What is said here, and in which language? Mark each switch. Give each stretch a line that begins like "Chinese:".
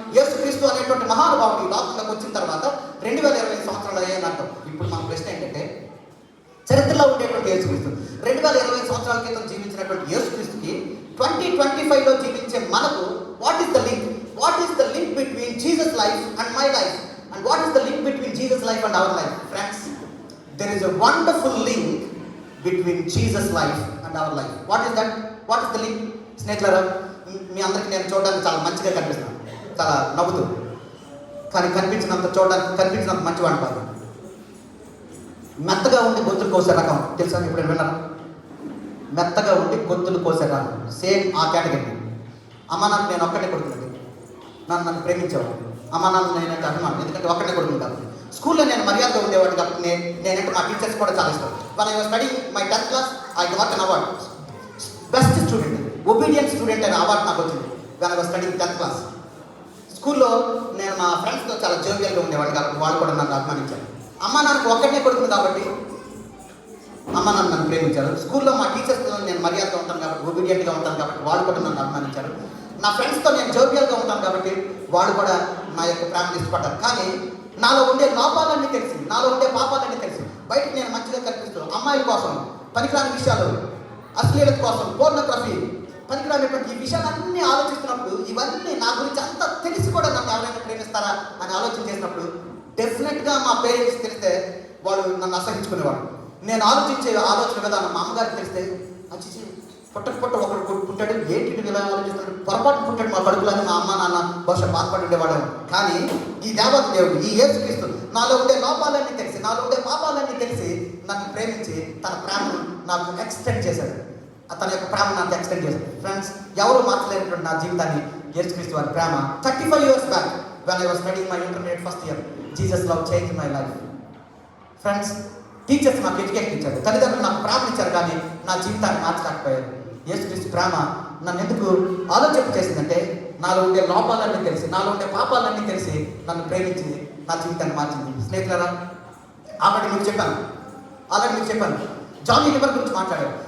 Telugu: యేసుక్రీస్తు అనేటువంటి మహానుభావుడు ఈ లోకంలోకి వచ్చిన తర్వాత 2025 సంవత్సరాలు అయ్యాయని అర్థం. ఇప్పుడు మన ప్రశ్న ఏంటంటే, చరిత్రలో ఉండేటువంటి యేసుక్రీస్తు 2025 సంవత్సరాల క్రితం జీవించినటువంటి యేసుక్రీస్తుకి 2025లో జీవించే మనకు
English: What is the link between Jesus life and my life, and what is the link between Jesus life and our life? Friends, there is a wonderful link between Jesus' life and our life. What is that? What is the link?
Telugu: స్నేహితులారా, మీ అందరికీ నేను చూడడానికి చాలా మంచిగా కనిపిస్తున్నాను, చాలా నవ్వుతూ, కానీ కనిపించినంత మంచివాడిని కాదు. మెత్తగా ఉండి గొంతులు కోసే రకం తెలుసా? ఇప్పుడు విన్నారా? మెత్తగా ఉండి గొంతులు కోసే రకం, సేమ్ ఆ కేటగిరీ. అమ్మ నాన్న నేను ఒక్కటే కొడుకున్నది, నన్ను ప్రేమించేవాడు. అమ్మ నాన్న నేనంటే అభిమానం, ఎందుకంటే ఒక్కటే కొడుకుని కాబట్టి. స్కూల్లో నేను మర్యాదగా ఉండేవాడిని కాబట్టి నేనంటే మా టీచర్స్ కూడా చాలా ఇష్టం.
English: when I was studying my 10th class, I got an award,
Telugu: best student, obedient student అనే అవార్డు నాకు వచ్చింది
English: when I was studying 10th class.
Telugu: స్కూల్లో నేను మా ఫ్రెండ్స్తో చాలా జోవియల్గా ఉండేవాడిని కాబట్టి వాళ్ళు కూడా నన్ను అభిమానించారు. అమ్మ నాన్నకు ఒక్కటే కొడుకుని కాబట్టి అమ్మ నాన్న నన్ను ప్రేమించారు. స్కూల్లో మా టీచర్స్తో నేను మర్యాదగా ఉంటాను కాబట్టి, ఒబీడియంట్గా ఉంటాను కాబట్టి వాళ్ళు కూడా నన్ను అభిమానించారు. నా ఫ్రెండ్స్తో నేను జోవియల్గా ఉంటాను కాబట్టి వాళ్ళు కూడా నా యొక్క ప్రేమను ఇష్టపడ్డారు. కానీ నాలో ఉండే లోపాలన్నీ తెలిసి, నాలో ఉండే పాపాలన్నీ తెలిసి బయటకు నేను మంచిగా కనిపిస్తున్నాను. అమ్మాయిల కోసం పనికిరాని విషయాలు, అశ్లీలత కోసం, పోర్నోగ్రఫీ, పనికిరానటువంటి ఈ విషయాలన్నీ ఆలోచిస్తున్నప్పుడు, ఇవన్నీ నా గురించి అంతా తెలిసి కూడా నన్ను ఎవరైనా ప్రేమిస్తారా అని ఆలోచన చేసినప్పుడు, డెఫినెట్గా మా పేరెంట్స్ తెలిస్తే వాళ్ళు నన్ను అసహించుకునేవాడు. నేను ఆలోచించే ఆలోచన విధానం మా అమ్మగారికి తెలిస్తే, అచ్చిచి పుట్ట ఒకడు పుట్టాడు, ఏంటి ఇలా ఆలోచిస్తాడు, పొరపాటు పుట్టాడు మా కడుపులని మా అమ్మ నాన్న బహుశా బాధపడి ఉండేవాడు. కానీ ఈ దేవత దేవుడు, ఈ యేసుక్రీస్తు నాలో ఉండే లోపాలన్నీ తెలిసి, నాలో ఉండే పాపాలన్నీ తెలిసి నన్ను ప్రేమించి తన ప్రేమను నాకు ఎక్స్టెండ్ చేశాడు. తన యొక్క ప్రేమ నాకు ఎక్స్టెండ్ చేశాడు. ఫ్రెండ్స్, ఎవరు మార్చలేనటువంటి నా జీవితాన్ని యేసుక్రీస్తు వారి ప్రేమ
English: 35 years back when I was studying my intermediate first year, Jesus love changed my life.
Telugu: Friends, teachers నాకు ఎడ్యుకేషన్ ఇచ్చారు, తల్లిదండ్రులు నాకు ప్రేమ ఇచ్చారు, కానీ నా జీవితాన్ని మార్చలేకపోయారు. యేసుక్రీస్తు ప్రేమ నన్ను ఎందుకు ఆలోచన చేసిందంటే, నాలో ఉండే లోపాలన్నీ తెలిసి, నాలో ఉండే పాపాలన్నీ తెలిసి నన్ను ప్రేమించి నా జీవితాన్ని మార్చింది. స్నేహితులారా, ఆల్రెడీ మీకు చెప్పాను జానీ లివర్ గురించి మాట్లాడారు.